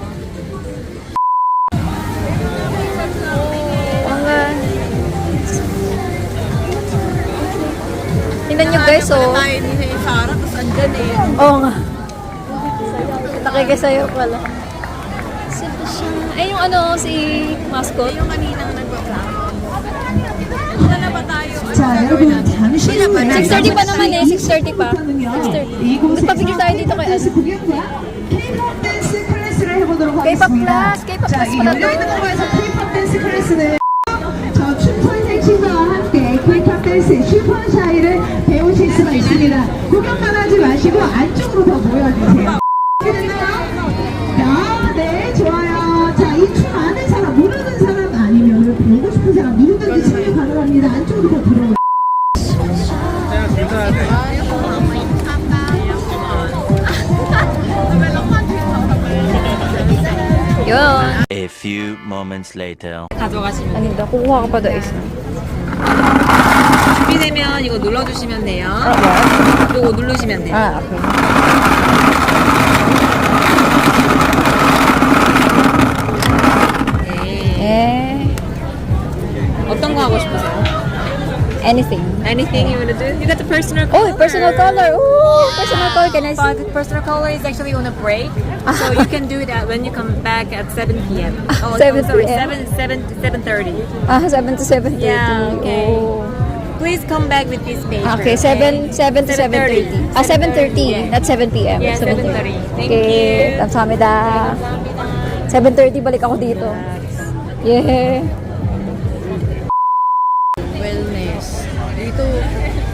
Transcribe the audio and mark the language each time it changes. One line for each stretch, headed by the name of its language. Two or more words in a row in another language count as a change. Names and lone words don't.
Filipino: Tingnan nyo guys, oh. Tayo ni Sarah, tapos andyan eh. Oo nga. Nakikisayo pala. Ay, yung ano, si mascot. Yung kaninang nag-vlog. Wala na ba tayo?
Korean: 자, 여러분 잠시 후에
Filipino: 6:30 pa naman eh, 6:30 pa. 6:30. Nagpapigil tayo dito kay ano.
Korean: K-pop 댄스 클래스를 해보도록 K-pop 하겠습니다.
English: class, K-pop
Korean: 자,
English: class
Korean: 이
Filipino: pala to.
Korean: 열려있는 공간에서 K-pop 댄스 클래스는 저 춤선생 친구와 함께 K-pop 댄스 슈퍼샤이를 배우실 수가 있습니다. 구경만 하지 마시고 안쪽으로 더 모여주세요. 네, 좋아요. 자, 이 춤 아는 사람, 모르는 사람 아니면 보고 싶은 사람 누구든지 참여 가능합니다. 안쪽으로 더 들어오세요.
Filipino: Yun.
English: A few moments later.
Korean: 가져가시면
Filipino: Aninda, kukuha ka pa daw isa.
Korean: 준비되면 이거 눌러주시면 돼요. 이거 누르시면 돼요.
English: Ah, okay.
Korean: 네. 어떤 거 하고 싶으세요?
English: Anything. Anything you want to do? You got the personal Oh, personal color. Ooh, personal color. Can I But see? the personal color is actually on a break, so you can do that when you come back at 7 p.m. Oh, 7 sorry, p.m. 7:30. 7 to 7:30. Yeah, okay. Oh. Please come back with this paper. Okay, 7 to 7:30. 7:30. Yeah. Not 7 p.m. Yeah, 7:30. Thank Okay, you.
Filipino: 감사합니다. 7:30 balik ako dito. Yeah. Wellness. Dito,